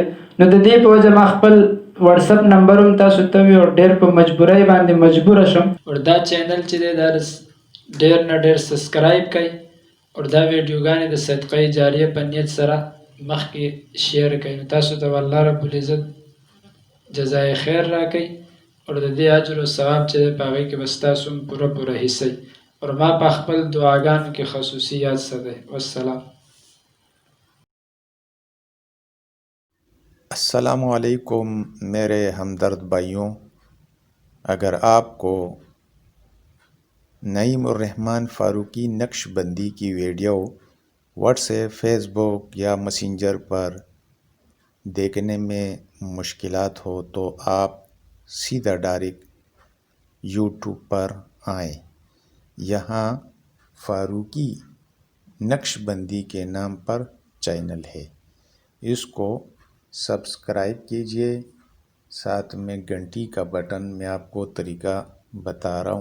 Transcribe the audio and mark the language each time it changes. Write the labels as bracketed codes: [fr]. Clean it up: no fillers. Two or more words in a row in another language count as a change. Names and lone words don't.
[ps] نو د دې په وجه ما خپل واٹس اپ نمبر هم تاسو ته وی، اور ډیر په مجبورۍ باندې مجبور شم، اور دا چینل چې دی دا ډیر نه ډیر سبسکرایب کړئ، اور دا ویډیوګانې د صدقه جاریه په نیت سره مخکې شیر کړئ، نو تاسو ته الله رب العزت جزای خیر راکړي، اور د دې اجر او ثواب چې دی په هغې کې به ستاسو هم پوره پوره حصه، اور ما په خپل دعاګانو کې خصوصي یاد ساتئ۔ والسلام۔ [ar] السلام علیکم [ur] میرے ہمدرد بھائیوں، اگر آپ کو نعیم الرحمن فاروقی نقشبندی کی ویڈیو واٹس ایپ، فیس بک یا میسنجر پر دیکھنے میں مشکلات ہو تو آپ سیدھا ڈائریکٹ یوٹیوب پر آئیں، یہاں فاروقی نقشبندی کے نام پر چینل ہے، اس کو سبسکرائب کیجئے ساتھ میں گھنٹی کا بٹن میں آپ کو طریقہ بتا رہا ہوں۔